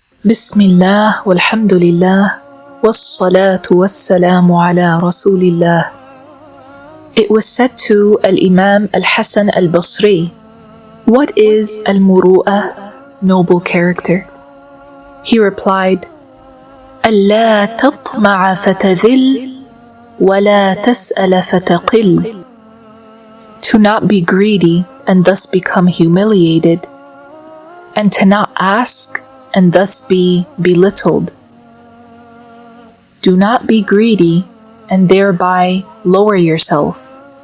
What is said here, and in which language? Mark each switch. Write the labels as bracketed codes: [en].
[ar] بسم الله والحمد لله والصلاة والسلام على رسول الله. [en] It was said to Al-Imam Al-Hasan Al-Basri, "What is Al-Muru'ah, noble character?" He replied, [ar] أَلَّا تَطْمَعَ فَتَذِلْ وَلَا تَسْأَلَ فَتَقِلْ. [en] To not be greedy and thus become humiliated, and to not ask and thus be belittled. Do not be greedy and thereby lower yourself.